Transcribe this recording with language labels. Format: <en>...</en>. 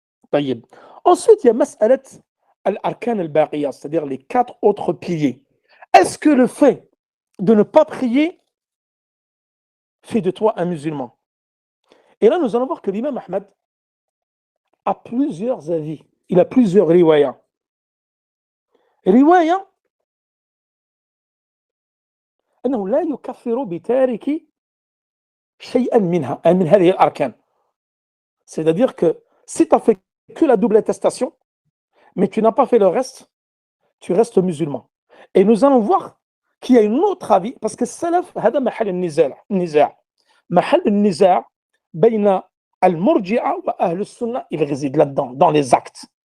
<fr>طيب. Ensuite, il y a</fr> <ar>mas'alat al-arkan al-baqiya,</ar> <fr>c'est-à-dire les 4 autres piliers. Est-ce que le fait de ne pas prier fait de toi un musulman? Et là, nous allons voir que l'imam Ahmad a plusieurs avis. Il a plusieurs riwayas.</fr> <ar>رواية أنه لا يكفر بتارك شيئا منها من هذه الأركان.</ar> <fr>C'est-à-dire que si tu as fait que la double attestation, mais tu n'as pas fait le reste, tu restes musulman. Et nous allons voir qu'il y a une autre avis, parce que</fr> <ar>السلف هذا محل النزاع. محل النزاع بين المرجئة وأهل السنة,</ar> <fr>il réside là-dedans, dans les actes.</fr>